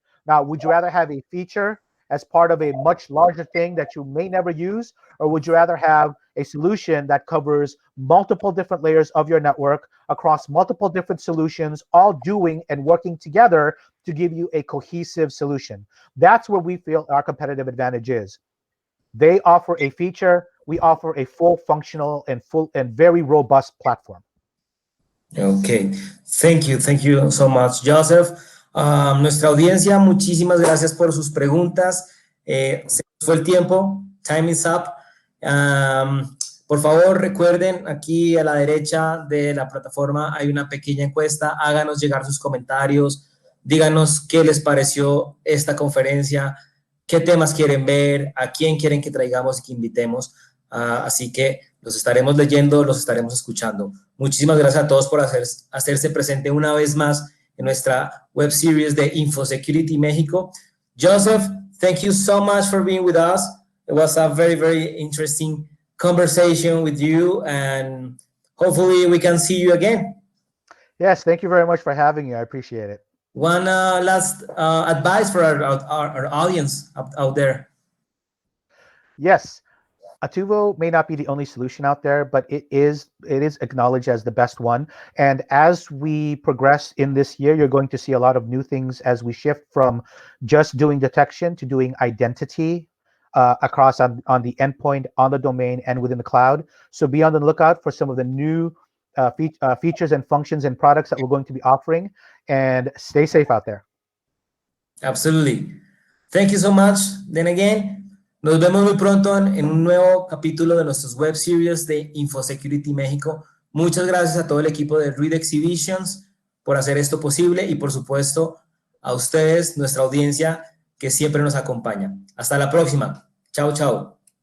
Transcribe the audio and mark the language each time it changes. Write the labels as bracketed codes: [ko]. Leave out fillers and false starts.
[en] Now, would you rather have a feature as part of a much larger thing that you may never use, or would you rather have a solution that covers multiple different layers of your network across multiple different solutions, all doing and working together to give you a cohesive solution? That's where we feel our competitive advantage is. They offer a feature, we offer a full functional and very robust platform. Okay, thank you so much, Joseph. [es] Nuestra audiencia, muchísimas gracias por sus preguntas. Se nos fue el tiempo, [en] time is up. [es] Por favor, recuerden, aquí a la derecha de la plataforma hay una pequeña encuesta. Háganos llegar sus comentarios, díganos qué les pareció esta conferencia, qué temas quieren ver, a quién quieren que traigamos y que invitemos. Así que los estaremos leyendo, los estaremos escuchando. Muchísimas gracias a todos por hacerse presente una vez más en nuestra web series de InfoSecurity México. [en] Joseph, thank you so much for being with us. It was a very, very interesting conversation with you, and hopefully we can see you again. Yes, thank you very much for having me. I appreciate it. One last advice for our audience out there. Yes. Attivo may not be the only solution out there, but it is acknowledged as the best one. And as we progress in this year, you're going to see a lot of new things as we shift from just doing detection to doing identity across on the endpoint, on the domain, and within the cloud. So be on the lookout for some of the new features and functions and products that we're going to be offering. And stay safe out there. Absolutely. Thank you so much. Then again, [es] nos vemos muy pronto en un nuevo capítulo de nuestros web series de InfoSecurity México. Muchas gracias a todo el equipo de Read Exhibitions por hacer esto posible y por supuesto a ustedes, nuestra audiencia que siempre nos acompaña. Hasta la próxima. Chao, chao.